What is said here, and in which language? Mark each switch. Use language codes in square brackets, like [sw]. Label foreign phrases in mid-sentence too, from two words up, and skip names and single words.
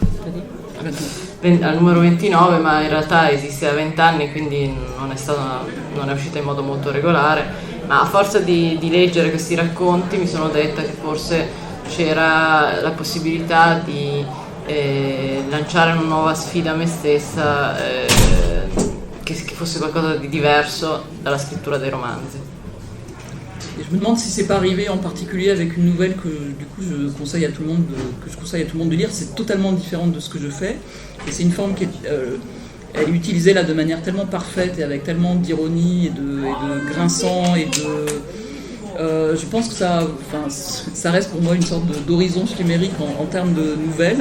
[it] Al numero 29, ma in realtà esiste da 20 anni, quindi non è uscita in modo molto regolare, ma a forza di leggere questi racconti mi sono detta che forse c'era la possibilità di lanciare una nuova sfida a me stessa, che fosse qualcosa di diverso dalla scrittura dei romanzi. [fr] Et je me demande si c'est pas arrivé en particulier avec une nouvelle que du coup je conseille à tout le monde de lire. C'est totalement différent de ce que je fais et c'est une forme qui elle est utilisée là de manière tellement parfaite et avec tellement d'ironie et de grinçant et je pense que ça reste pour moi une sorte d'horizon chimérique en termes de nouvelles.